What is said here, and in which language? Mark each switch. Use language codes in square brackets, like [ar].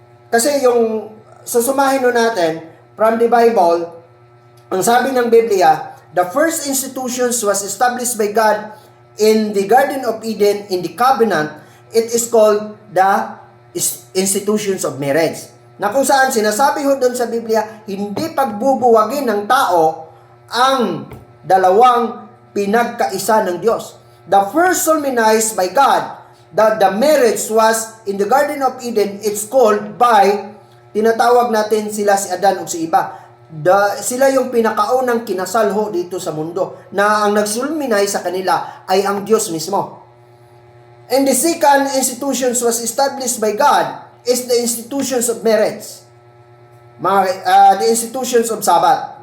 [tl] Kasi yung susumahin natin [en] from the Bible, [tl] ang sabi ng Biblia, [en] the first institutions was established by God in the Garden of Eden in the covenant. It is called the institutions of marriage. [tl] Na kung saan sinasabi ho doon sa Biblia, hindi pagbubuwagin ng tao ang dalawang pinagkaisa ng Diyos. [en] The first solemnized by God, the marriage was in the Garden of Eden. It's called by, [tl] tinatawag natin sila si Adan o si Eva. Sila yung pinakaunang kinasal ho dito sa mundo, na ang nagsulminay sa kanila ay ang Diyos mismo. [en] And the second institutions was established by God is the institutions of marriage. The institutions of Sabbath.